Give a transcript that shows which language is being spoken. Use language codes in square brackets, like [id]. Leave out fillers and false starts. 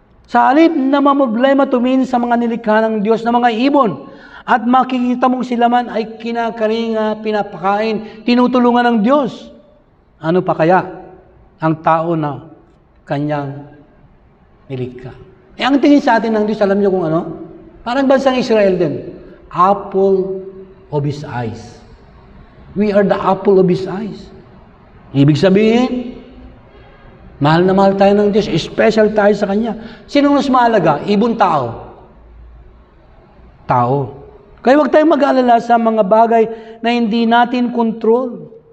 [tl] Sa halip na mamroblema tumingin sa mga nilikha ng Diyos na mga ibon at makikita mong sila man ay kinakaringa, pinapakain, tinutulungan ng Diyos. Ano pa kaya ang tao na kanyang nilikha? Ang tingin sa atin ng Diyos, alam niyo kung ano? Parang bansang Israel din. [en] Apple of His eyes. We are the apple of His eyes. [tl] Ibig sabihin, mahal na mahal tayo ng Diyos, special tayo sa Kanya. Sino mas mahalaga? Ibon, tao? Tao. Kaya huwag tayong mag-alala sa mga bagay na hindi natin control.